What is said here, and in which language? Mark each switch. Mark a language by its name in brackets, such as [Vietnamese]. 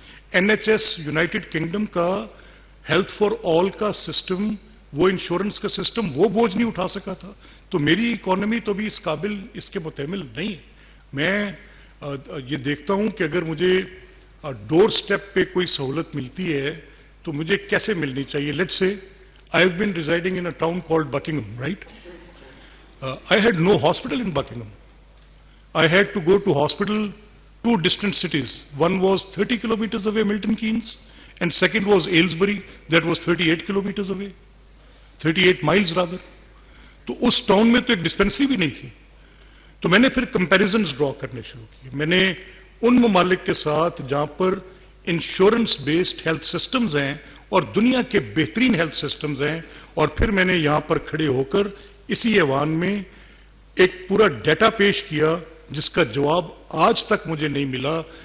[Urdu] N H S United kingdom کا health for all کا system, وہ انشورنس کا سسٹم، وہ بوجھ نہیں اٹھا سکا تھا. تو میری اکانومی تو بھی اس قابل، اس کے متحمل نہیں ہے. میں یہ دیکھتا ہوں کہ اگر مجھے ڈور سٹیپ پہ کوئی سہولت ملتی ہے تو مجھے کیسے ملنی چاہیے. [English] Let's say I have been residing in a town called Buckingham, right? I had no hospital in Buckingham. I had to go to hospital two distant cities. One was 30 kilometers away, Milton Keynes, and second was Aylesbury, that was 38 kilometers away. 38 miles rather. [Urdu] تو اس town میں تو ایک dispensary بھی نہیں تھی. تو میں نے پھر کمپیریزنز ڈرا کرنے شروع کیے. میں نے ان ممالک کے ساتھ جہاں پر انشورنس بیسڈ ہیلتھ سسٹمز ہیں اور دنیا کے بہترین ہیلتھ سسٹمز ہیں، اور پھر میں نے یہاں پر کھڑے ہو کر اسی ایوان میں ایک پورا ڈیٹا پیش کیا جس کا جواب آج تک مجھے نہیں ملا.